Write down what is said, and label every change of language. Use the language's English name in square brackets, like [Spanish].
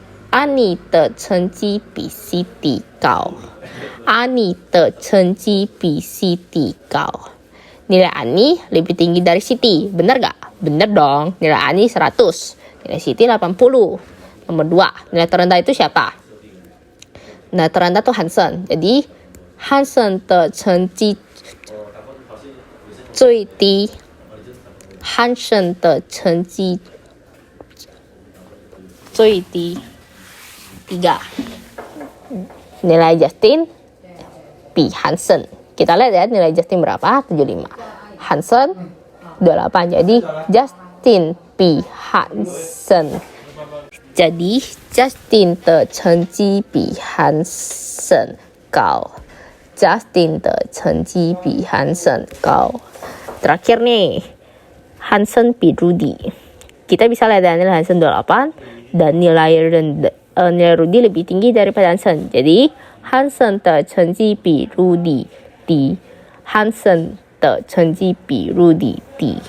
[Chinese] Ani 的成绩比 CD 高. Ani 的成绩比 CD 高. [Indonesian] Nilai Ani lebih tinggi dari Siti. Bener gak? Bener dong. Nilai Ani 100. Nilai Siti 80. Nomor 2. Nilai terendah itu siapa? Nilai terendah tuh Hansen. Jadi [Chinese] Hansen 的成绩最低 Hansen 的成绩最低 3. [Indonesian] Nilai Justin [Chinese] 比韩胜. [Indonesian] Kita lihat ya nilai Justin berapa? 75. Hansen 28. Jadi [Chinese] Justin 比韩胜. [Indonesian] Jadi [Chinese] Justin 的成绩比韩胜高. Justin 的成绩比韩胜高. [Indonesian] Terakhir nih, Hansen [Chinese] 比 [Indonesian] Rudy. Kita bisa lihat nilai Hansen 28 dan nilai Rudy lebih tinggi daripada Hansen. Jadi [Chinese] Hansen 的成绩比 Rudy 低. Hansen 的成绩比 Rudy 低.